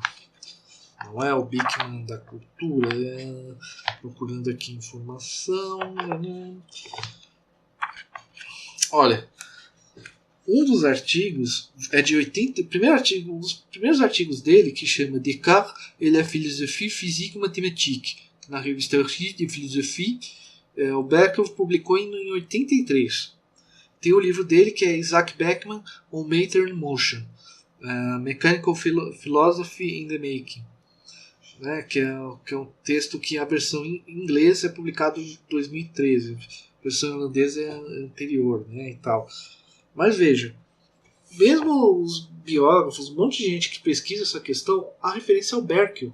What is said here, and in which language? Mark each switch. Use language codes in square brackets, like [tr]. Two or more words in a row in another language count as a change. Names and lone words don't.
[pt] Não é o Bigman da cultura, procurando aqui informação. Olha, um dos artigos é de 80. Um dos primeiros artigos dele, que chama Descartes et la philosophie physique mathématique, na revista Archives de Philosophie, o Berkel publicou em 83. Tem o livro dele, que é Isaac Bachman on Matter and Motion, Mechanical Philosophy in the Making, né, que é um texto que a versão em inglês é publicado em 2013, a versão holandesa é anterior, né, e tal. Mas veja, mesmo os biógrafos, um monte de gente que pesquisa essa questão, a referência ao Berkel.